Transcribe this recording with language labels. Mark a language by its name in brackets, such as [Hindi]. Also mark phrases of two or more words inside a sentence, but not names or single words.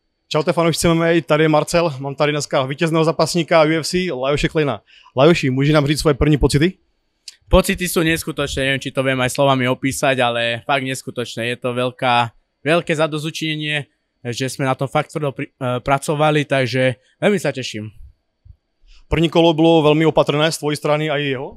[Czech] Čaute fanoušci MMA, tady je Marcel, mám tady dneska vítězného zápasníka UFC, Lajoše Kleina. Lajoši, může nám říct svoje první pocity? [Slovak] Pocity sú neskutočné, neviem, či to viem aj slovami opísať, ale fakt neskutočné. Je to veľké zadozučinenie, že sme na tom fakt tvrdo pracovali, takže veľmi sa teším. [Czech] První kolo bylo velmi opatrné [Slovak] z tvojej strany [Czech] a i jeho?